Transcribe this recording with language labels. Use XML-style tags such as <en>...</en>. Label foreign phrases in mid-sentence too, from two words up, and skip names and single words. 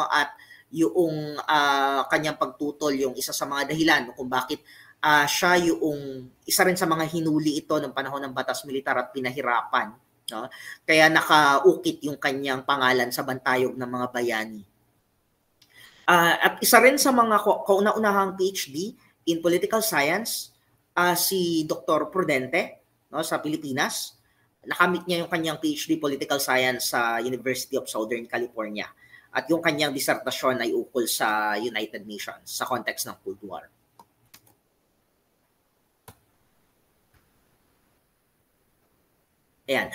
<tl>At yung kanyang pagtutol yung isa sa mga dahilan kung bakit siya yung isa rin sa mga hinuli ito ng panahon ng batas militar at pinahirapan, no? Kaya nakaukit yung kanyang pangalan sa bantayog ng mga bayani. At isa rin sa mga kauna-unahang</tl> <en>PhD in political science,</en> <tl>si Dr. Prudente, no, sa Pilipinas. Nakamit niya yung kanyang</tl> <en>PhD Political Science</en> <tl>sa University of Southern California. At yung kanyang disertasyon ay ukol sa United Nations sa context ng Cold War. Ayan.</tl>